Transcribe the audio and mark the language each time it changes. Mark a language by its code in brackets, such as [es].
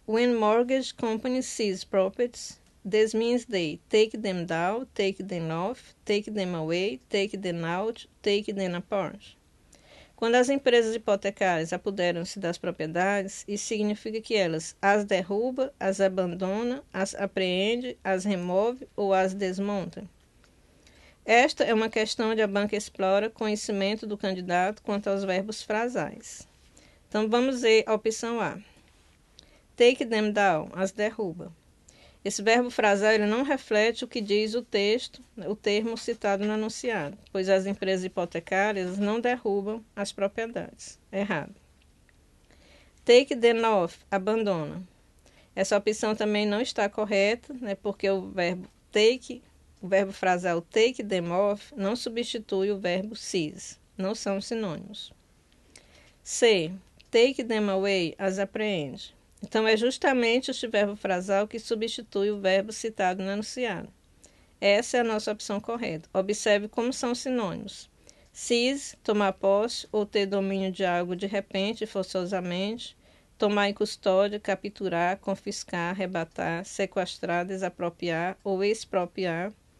[en] When mortgage company seize properties, this means they take them down, take them off, take them away, take them out, take them apart. [pt] Quando as empresas hipotecárias apoderam-se das propriedades, isso significa que elas as derruba, as abandona, as apreende, as remove ou as desmonta. Esta é uma questão onde a banca explora conhecimento do candidato quanto aos verbos frasais. Então, vamos ver a opção A. [en] Take them down, as derruba. [pt] Esse verbo frasal ele não reflete o que diz o texto, o termo citado no enunciado, pois as empresas hipotecárias não derrubam as propriedades. Errado. [en] Take them off, [pt] abandona. Essa opção também não está correta, né, porque o verbo frasal [en] take them off [pt] não substitui o verbo seize. Não são sinônimos. C. [en] Take them away, as apreende. [pt] Então, é justamente este verbo frasal que substitui o verbo citado no enunciado. Essa é a nossa opção correta. Observe como são sinônimos. Seize, tomar posse ou ter domínio de algo de repente e forçosamente. Tomar em custódia, capturar, confiscar, arrebatar, sequestrar, desapropriar ou expropriar.